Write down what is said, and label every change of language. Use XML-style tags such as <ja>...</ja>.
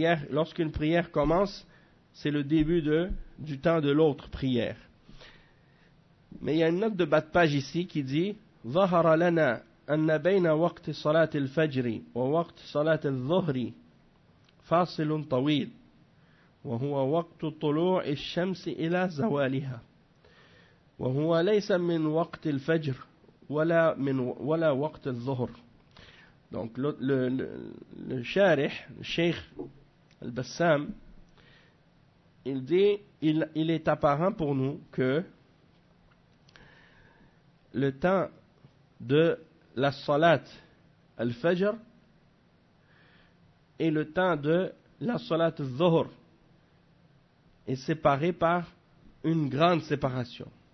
<fr>Lorsqu'une prière commence, c'est le début du temps de l'autre prière. Mais il y a une note de bas de page ici qui dit</fr> <ar>« Zahara lana » أن بين وقت صلاة الفجر ووقت صلاة الظهر فاصل طويل وهو وقت طلوع الشمس إلى زوالها وهو ليس من وقت الفجر ولا وقت الظهر.</ar> <fr>Donc le شارح, le شيخ البسام, il dit, il est apparent pour nous que le temps de la salat al-fajr et le temps de la salat al-dhuhr est séparé par une grande séparation.</fr>